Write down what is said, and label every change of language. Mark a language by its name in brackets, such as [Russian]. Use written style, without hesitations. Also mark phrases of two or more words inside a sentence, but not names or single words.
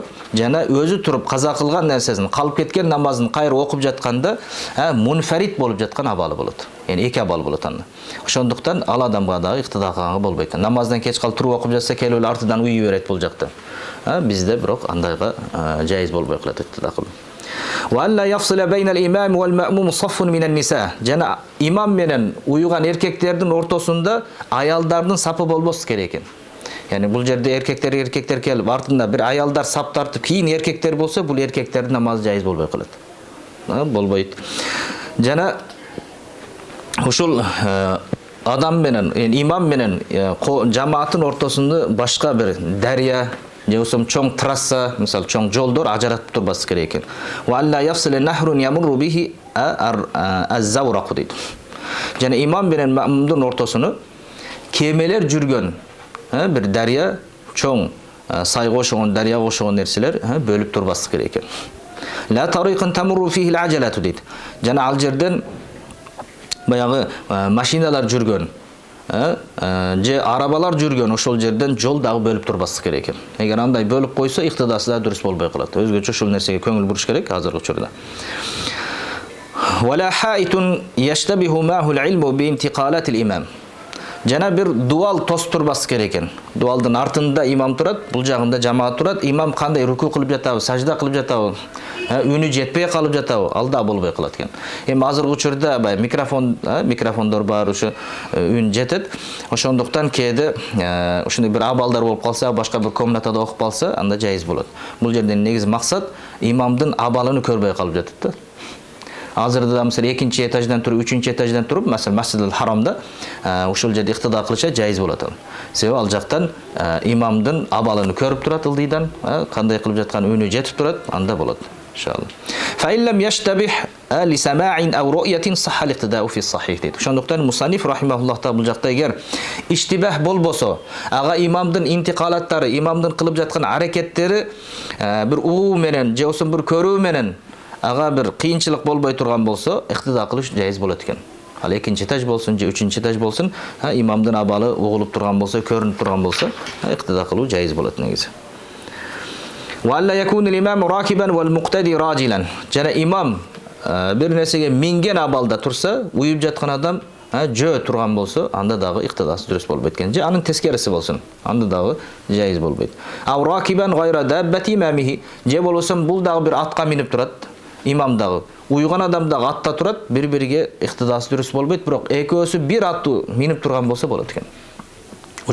[Kyrgyz] Жана өзү туруп каза кылган нерсесин, калып кеткен намазын кайра окуп жатканда мунфарид болуп жаткан абалы болот. Яни эки абал болот анда. Ошондуктан ал адамга дагы иктида кылганга болбойт. Намаздан кеч калып туруп окуп жатса, келип эле артыдан уюй берет бул жакта. Бизде бирок андайга жайыз болбой калат иктида кылуу. [Arabic] وألا يفصل بين الإمام والمأموم صف من النساء. [Kyrgyz] Жана имам менен уюган эркектердин ортосунда аялдардын сапы болбосу керек экен. Яни бул жерде эркектер келип артында бир аялдар сап тартып, кийин эркектер болсо, бул эркектердин намазы жайыз болбой калат. Болбойт. Жана ушул адам менен, имам менен жамааттын ортосунда башка бир дария же чоң трасса, мисал чоң жолдор ажыратып турбасы керек экен. [Arabic] وألا يفصل نهر يمر به الزورق дейт. [Kyrgyz] Жана имам менен мамумдун ортосуну кемелер жүргөн бир дария, чоң сайга ошогон, дарияга ошогон нерселер бөлүп турбасы керек экен. [Arabic] لا طريقا تمر فيه العجلة дейт. [Kyrgyz] Жана ал жерден баягы машиналар жүргөн, же арабалар жүргөн ошол жерден жол дагы бөлүп турбасы керек экен. Эгер андай бөлүп койсо, иктидасы да дурус болбой калат. Өзгөчө ушул нерсеге көңүл буруш керек азыркы учурда. [Arabic] ولا حائط يشتبه معه العلم بانتقالات الإمام. [Kyrgyz] Жана бир дуал тос турбасы керек экен. Дуалдын артында имам турат, бул жагында жамаат турат. Имам кандай руку кылып жатабы, сажда кылып жатабы, үнү жетпей калып жатабы, ал да болбой калат экен. Эми азыркы учурда микрофондор бар, ушу үн жетет. Ошондуктан кээде ушундай бир абалдар болуп калса, башка бир комнатада окуп калса, анда жайыз болот. Бул жерден негизи максат имамдын абалын көрбөй калып жатат да. Азырда да мисалы 2-нчи этаждан туруп, 3-нчи этаждан туруп, мисалы Масжидул Харамда ушул жерде иктида кылыша жайыз болот ал. Себеби ал жактан имамдын абалын көрүп турат ылдыйдан, кандай кылып жаткан үнү жетип турат, анда болот иншалла. [Arabic] فإن لم يشتبه لسماع أو رؤية صح الاقتداء في الصحيح дейт. [Kyrgyz] Ошондуктан мусанниф рахимахуллахта бул жакта эгер иштибах болбосо, ага имамдын интикалаттары, имамдын кылып жаткан аракеттери бир угуу менен же болсо бир көрүү менен ага бир кыйынчылык болбой турган болсо, иктида кылыш жайыз болот экен. Ал 2-нчи этаж болсун же 3-нчи этаж болсун, имамдын абалы угулуп турган болсо, көрүнүп турган болсо, иктида кылуу жайыз болот негизи. [Arabic] وألا يكون الإمام راكبا والمقتدي راجلا. [Kyrgyz] Жана имам бир нерсеге минген абалда турса, уюп жаткан адам жөө турган болсо, анда дагы иктидасы дурус болбойт экен. Же анын тескериси болсун, анда дагы жайыз болбойт. [Arabic] أو راكبا غير دابة إمامه. [Kyrgyz] Же болсо бул дагы бир атка минип турат. Имам дагы уйган адам дагы атта турат, бири-бириге иктидасы дурус болбойт, бирок экөөсү бир аттуу минип турган болсо болот экен.